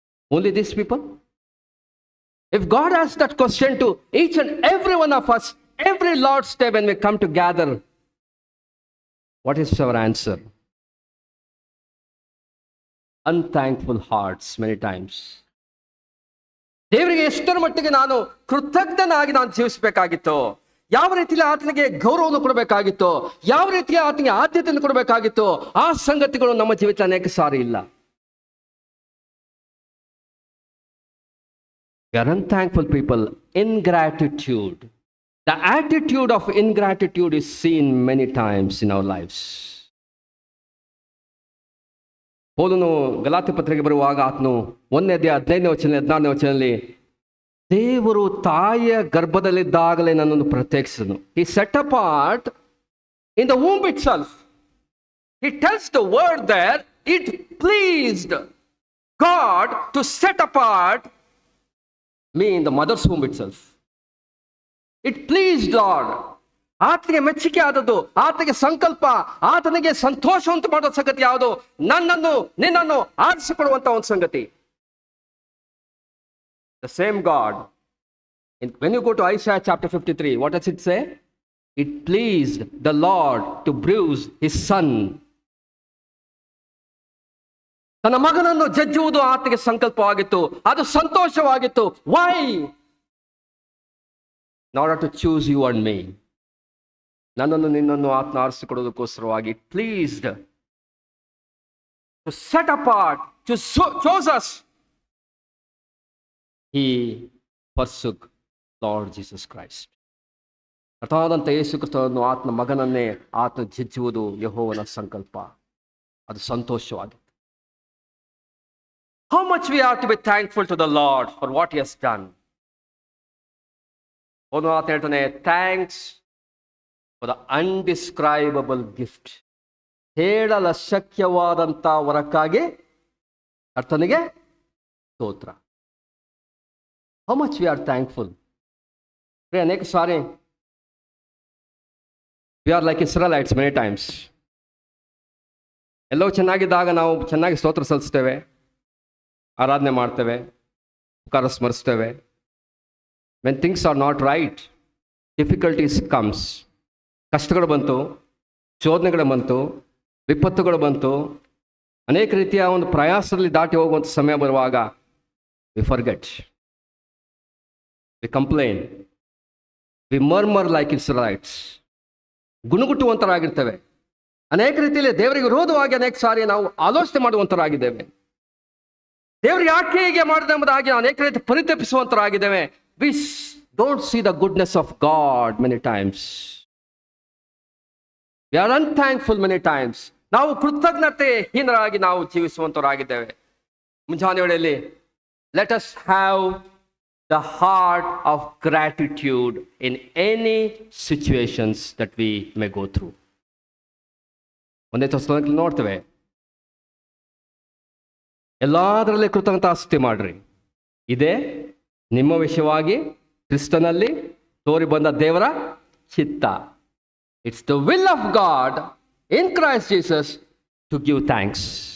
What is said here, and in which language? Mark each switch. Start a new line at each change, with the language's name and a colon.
English: Only these people? If God asks that question to each and every one of us, every Lord's day when we come to gather, what is our answer? Unthankful hearts many times.
Kannada: ದೇವರಿಗೆ ಎಷ್ಟರ ಮಟ್ಟಿಗೆ ನಾನು ಕೃತಜ್ಞನಾಗಿ ನಾನು ಜೀವಿಸಬೇಕಾಗಿತ್ತು, ಯಾವ ರೀತಿಯಲ್ಲಿ ಆತನಿಗೆ ಗೌರವವನ್ನು ಕೊಡಬೇಕಾಗಿತ್ತು, ಯಾವ ರೀತಿಯ ಆತನಿಗೆ ಆದ್ಯತೆಯನ್ನು ಕೊಡಬೇಕಾಗಿತ್ತು, ಆ ಸಂಗತಿಗಳು ನಮ್ಮ ಜೀವಿತ ಅನೇಕ ಸಾರಿ ಇಲ್ಲ.
English: We are unthankful people. Ingratitude. The attitude of ingratitude is seen many times in our lives.
Kannada: ಪೌಲನು ಗಲಾತ್ಯ ಪತ್ರಿಕೆಗೆ ಬರುವಾಗ ಆತನು 1ನೇ ಅಧ್ಯಾಯ 15ನೇ ವಚನ 16ನೇ ವಚನದಲ್ಲಿ ದೇವರು ತಾಯಿಯ ಗರ್ಭದಲ್ಲಿದ್ದಾಗಲೇ ನನ್ನನ್ನು ಪ್ರತ್ಯೇಕಿಸಿದನು.
English: He set apart in the womb itself. He tells the word there, it pleased God to set apart me in the mother's womb itself. It pleased Lord.
Kannada: ಆತನಿಗೆ ಮೆಚ್ಚುಗೆ ಆದದ್ದು, ಆತನಿಗೆ ಸಂಕಲ್ಪ, ಆತನಿಗೆ ಸಂತೋಷ ಉಂಟು ಮಾಡುವ ಸಂಗತಿ ಯಾವುದು? ನನ್ನನ್ನು ನಿನ್ನನ್ನು ಆರಿಸಿಕೊಳ್ಳುವಂತ ಒಂದು ಸಂಗತಿ.
English: The same God, when you go to Isaiah chapter 53, what does it say? It pleased the Lord to bruise his son.
Kannada: ತನ್ನ ಮಗನನ್ನು ಜಜ್ಜುವುದು ಆತನಿಗೆ ಸಂಕಲ್ಪವಾಗಿತ್ತು, ಅದು ಸಂತೋಷವಾಗಿತ್ತು.
English: Why? In order to choose you and me.
Kannada: ನನ್ನನ್ನು ನಿನ್ನನ್ನು ಆತ್ಮ ಆರಿಸಿಕೊಡೋದಕ್ಕೋಸ್ಕರವಾಗಿ
English: It pleased to set apart, to chose us. He ಫರ್ಸುಕ್ Lord Jesus Christ.
Kannada: ಕರ್ತನಾದಂಥ ಯೇಸು ಕ್ರಿಸ್ತನನ್ನು ಆತನ ಮಗನನ್ನೇ ಆತ ಜಜ್ಜುವುದು ಯೆಹೋವನ ಸಂಕಲ್ಪ, ಅದು ಸಂತೋಷವಾಗಿತ್ತು.
English: How much we are to be thankful to the Lord for what he has done.
Kannada: ಒಂದು ಮಾತು ಹೇಳ್ತಾನೆ,
English: Thanks for the undescribable gift.
Kannada: ಹೇಳಲು ಅಶಕ್ಯವಾದಂಥ ವರಕ್ಕಾಗಿ ಕರ್ತನಿಗೆ ಸ್ತೋತ್ರ.
English: How much we are thankful.
Kannada: ಅನೇಕ ಸಾರಿ
English: we are like Israelites many times.
Kannada: ಎಲ್ಲವೂ ಚೆನ್ನಾಗಿದ್ದಾಗ ನಾವು ಚೆನ್ನಾಗಿ ಸ್ತೋತ್ರ ಸಲ್ಲಿಸ್ತೇವೆ, ಆರಾಧನೆ ಮಾಡ್ತೇವೆ, ಉಪಕಾರ ಸ್ಮರಿಸ್ತೇವೆ.
English: When things are not right, difficulties comes.
Kannada: ಕಷ್ಟಗಳು ಬಂತು, ಶೋಧನೆಗಳು ಬಂತು, ವಿಪತ್ತುಗಳು ಬಂತು, ಅನೇಕ ರೀತಿಯ ಒಂದು ಪ್ರಯಾಸದಲ್ಲಿ ದಾಟಿ ಹೋಗುವಂಥ ಸಮಯ ಬರುವಾಗ
English: We forget, we complain, we murmur like Israelites.
Kannada: ಗುಣಗುಟ್ಟುವಂತರಾಗಿರ್ತೇವೆ. ಅನೇಕ ರೀತಿಯಲ್ಲಿ ದೇವರಿಗೆ ವಿರೋಧವಾಗಿ ಅನೇಕ ಸಾರಿ ನಾವು ಆಲೋಚನೆ ಮಾಡುವಂತರಾಗಿದ್ದೇವೆ. ದೇವರು ಯಾಕೆ ಹೀಗೆ ಮಾಡಿದೆ ಎಂಬುದಾಗಿ ಅನೇಕ ರೀತಿ ಪರಿತಪಿಸುವಂತರಾಗಿದ್ದೇವೆ.
English: don't see the goodness of God many times. We are unthankful many times.
Kannada: ನಾವು ಕೃತಜ್ಞತೆ ಹೀನರಾಗಿ ನಾವು ಜೀವಿಸುವಂತವರಾಗಿದ್ದೇವೆ. ಮುಂಜಾನೆ ವೇಳೆಯಲ್ಲಿ
English: let us have the heart of gratitude in any situations that we may go through.
Kannada: ಒಂದೇ ಥೆಸಲೋನಿಕದಲ್ಲಿ ನೋಡ್ತೇವೆ, ಎಲ್ಲದರಲ್ಲಿ ಕೃತಜ್ಞತಾಸ್ತುತಿ ಮಾಡ್ರಿ, ಇದೇ ನಿಮ್ಮ ವಿಷಯವಾಗಿ ಕ್ರಿಸ್ತನಲ್ಲಿ ತೋರಿ ಬಂದ ದೇವರ ಚಿತ್ತ.
English: It's the will of God in Christ Jesus to give thanks.